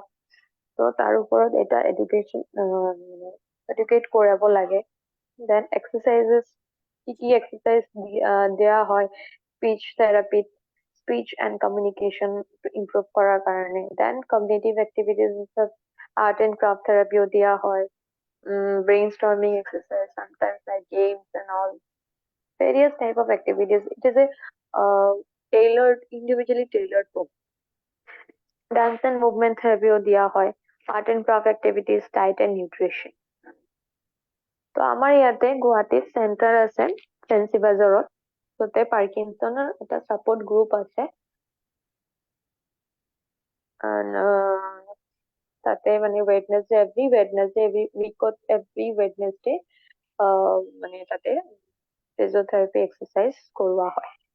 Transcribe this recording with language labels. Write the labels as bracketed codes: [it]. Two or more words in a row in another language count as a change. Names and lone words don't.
[as] তো তাৰ ওপৰত এটা এডুকেট কৰাব লাগে। [en] then exercises, কি exercise [as] দিয়া হয় [en] speech therapyত, speech and communication improve [as] কৰাৰ কাৰণে। [en] then cognitive activities, art and craft therapyও [as] দিয়া হয়, [en] brainstorming exercise, sometimes like games and all, various type of activities. It is a individually tailored book. Dance and movement therapy [as] দিয়া হয়, [en] art and craft activities, diet and nutrition. [as] তো আমাৰ ইয়াতে গুৱাহাটীত চেণ্টাৰ আছে ফেঞ্চি বাজাৰত, তাতে পাৰ্কিনছনৰ এটা [en] support group [as] আছে, তাতে মানে [en] every Wednesday [as] মানে তাতে [en] physiotherapy exercise [as] কৰোৱা হয়।